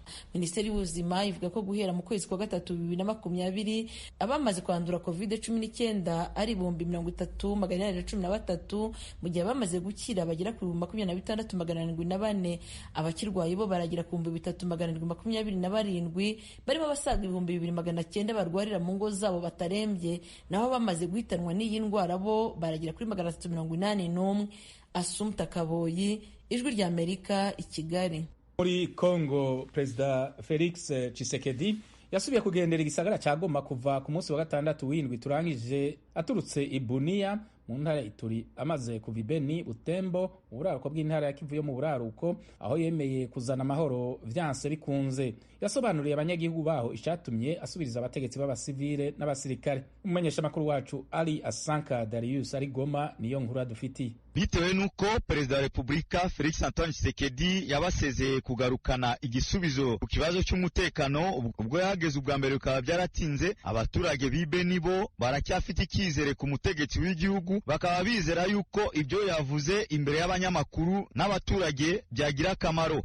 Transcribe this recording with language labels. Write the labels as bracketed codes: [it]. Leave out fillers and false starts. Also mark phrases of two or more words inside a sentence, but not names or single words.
[rw] Minisiteri y'Ubuzima ivuga ko guhera mu kwezi kwa gatatu 2020 abamaze kwandura COVID-19 ari 30,813, mu gihe abamaze gukira bagera ku 26,704. Abakirwaye bo baragera ku 3,727, barimo abasaga 2,900 barwarira mu ngo zabo batarembye, naho bamaze guhitanwa n'iyi ndwara bo baragera kuri 381. Assumpta Kaboyi, Ijwi ry'Amerika, i Kigali. [rn] Muri Congo, Perezida Felix Tshisekedi yasubiye kugendera igisagara cya Goma kuva ku munsi wa gatandatu w'indwi turangije, aturutse i Bunia mu ntara ya Ituri, amaze kuva i Beni, Butembo mu buraruko bw'intara ya Kivu yo mu buraruko, aho yemeye kuzana amahoro vyanse bikunze. Yasobanuriye abanyagihugu baho icyatumye asubiriza abategetsi b'abasivile n'abasirikare. Umumenyeshamakuru wacu Ali Asanka Darius ari Goma niyo nkuru dufitiye. Bitewe nuko Perezida wa Repubulika Felix Antoine Tshisekedi yabasezeye kugarukana igisubizo ku kibazo cy'umutekano, ubwo yahageze ubwa mbere bikaba byaratinze, abaturage b'ibe nibo baracyafite icyizere ku mutegetsi w'igihugu, bakaba bizera yuko ibyo yavuze imbere y'abanyamakuru n'abaturage byagira akamaro.